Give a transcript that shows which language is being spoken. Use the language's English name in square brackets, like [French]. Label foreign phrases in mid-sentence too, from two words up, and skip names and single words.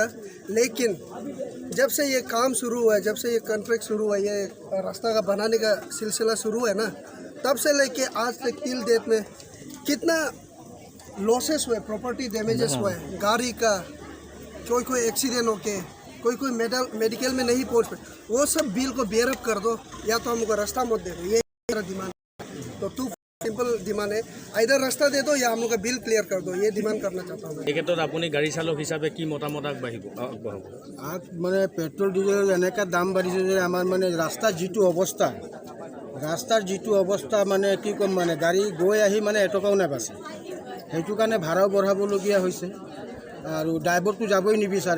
[Hindi] लेकिन जब से ये काम शुरू हुआ है, जब से ये कॉन्ट्रैक्ट शुरू हुआ है, ये रास्ता का बनाने का सिलसिला शुरू है ना, तब से लेके आज तक [English] till date [Hindi] में कितना लॉसेस हुए, [English] property damages [Hindi] हुए, गाड़ी का कोई एक्सीडेंट होके कोई मेडिकल में नहीं पहुंच पाए, वो सब बिल को [English] bear up [Hindi] कर दो या तो हमको रास्ता मत दे दो। ये मेरा डिमांड है। तो 2 [English] simple demand [Hindi] है, इधर रास्ता दे दो या हम लोग का [English] bill clear [Hindi] कर दो, ये डिमांड करना चाहता हूँ। [Assamese] এই ক্ষেত্ৰত আপুনি গাড়ী চালক হিচাপে কি মতামত আগবাঢ়িব? মানে [English] petrol diesel [Assamese] এনেকা দাম বাঢ়িছে যে আমাৰ মানে ৰাস্তাৰ যিটো অৱস্থা মানে কি ক'ম, মানে গাড়ী গৈ আহি মানে এটকাও নাবাচে, সেইটো কাৰণে ভাড়াও বঢ়াবলগীয়া হৈছে আৰু ড্ৰাইভাৰটো যাবই নিবিচাৰে।